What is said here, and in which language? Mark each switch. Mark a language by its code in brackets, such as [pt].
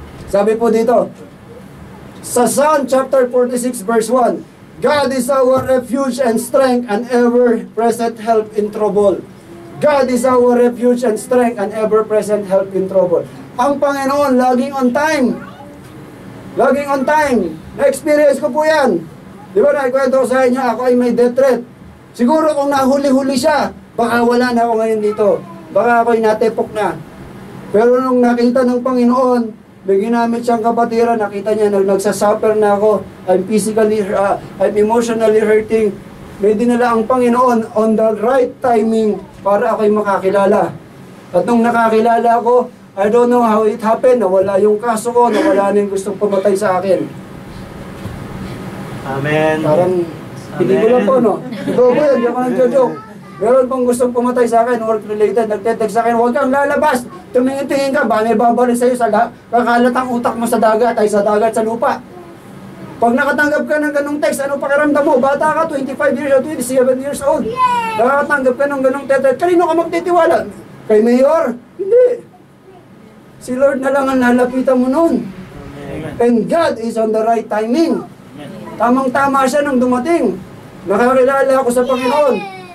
[tl] Sabi po dito, sa [en] Psalm chapter 46 verse 1, God is our refuge and strength and ever-present help in trouble. God is our refuge and strength and ever-present help in trouble. [tl] Ang Panginoon, laging [en] on time. [tl] Laging [en] on time. [tl] Na-experience ko po yan. Di ba naikwento ko sa inyo, ako ay may death threat. Siguro kung nahuli-huli siya, baka wala na ako ngayon dito. Baka ako'y natepok na. Pero nung nakita ng Panginoon, may ginamit siyang kapatiran, nakita niya, nagsasuffer na ako, [en] I'm emotionally hurting. [tl] May dinala ang Panginoon [en] on the right timing [tl] para ako'y makakilala. At nung nakakilala ako, [en] I don't know how it happened, [tl] nawala yung kaso ko, nawala na yung gustong pumatay sa akin. Amen. Parang, pelikula po, no? Ito po yun, di ako nag-joke. Meron pong gustong pumatay sa akin, work-related, nagtetext sa akin, huwag kang lalabas, tumingin-tingin ka, ba may babalik sa'yo sa kakalat ang utak mo sa dagat, ay sa dagat, sa lupa. Pag nakatanggap ka ng ganong text, ano pakiramdam mo? Bata ka, [en] 25 years old, 27 years old. [tl] Nakatanggap ka ng ganong text, kanino ka magtitiwala? Kay Mayor? Hindi. Si Lord na lang ang lalapitan mo noon. [en] And God is on the right timing. [tl] Tamang-tama siya nung dumating. Nakakilala ako sa Panginoon.